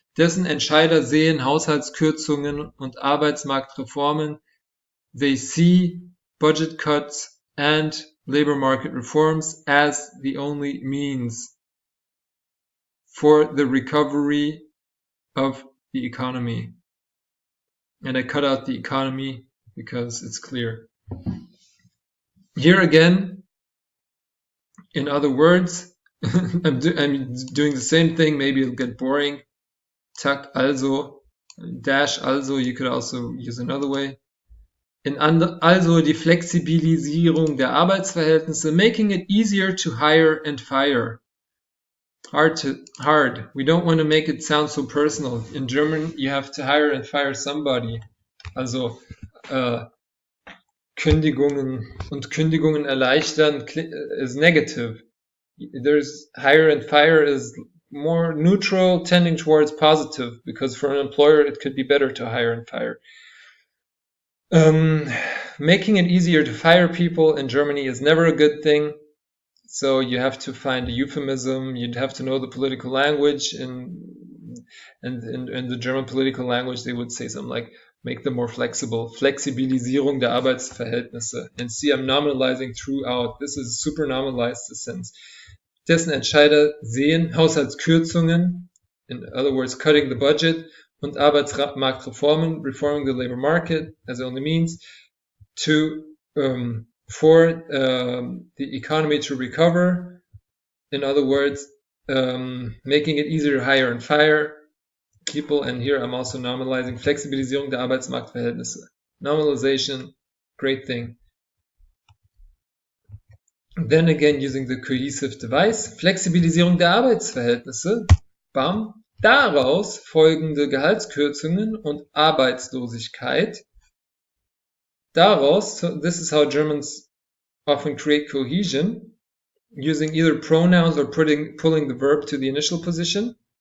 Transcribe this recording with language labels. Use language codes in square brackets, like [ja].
[de] Dessen Entscheider sehen Haushaltskürzungen und Arbeitsmarktreformen. [en] They see budget cuts and labor market reforms as the only means for the recovery of the economy. And I cut out the economy because it's clear. Here again, in other words, I'm doing the same thing. Maybe it'll get boring. Tuck also, dash also, you could also use another way. [de] Also die Flexibilisierung der Arbeitsverhältnisse, [en] making it easier to hire and fire. Hard. We don't want to make it sound so personal. In German, you have to hire and fire somebody. [de] Also Kündigungen und Kündigungen erleichtern [en] is negative. There's hire and fire is more neutral, tending towards positive, because for an employer it could be better to hire and fire. Making it easier to fire people in Germany is never a good thing. So you have to find a euphemism. You'd have to know the political language. And in the German political language, they would say something like, make them more flexible. [de] Flexibilisierung der Arbeitsverhältnisse. [en] And see, I'm nominalizing throughout. This is super nominalized the sense. [de] Dessen Entscheider sehen Haushaltskürzungen, [en] in other words, cutting the budget, [de] und Arbeitsmarktreformen, [en] reforming the labor market, as only means to for the economy to recover. In other words, making it easier to hire and fire people. And here I'm also nominalizing [de] Flexibilisierung der Arbeitsmarktverhältnisse. [en] Nominalization, great thing. Then again, using the cohesive device, [de] Flexibilisierung der Arbeitsverhältnisse, bam, daraus folgende Gehaltskürzungen und Arbeitslosigkeit. [en] Daraus, so this is how Germans often create cohesion, using either pronouns or pulling the verb to the initial position.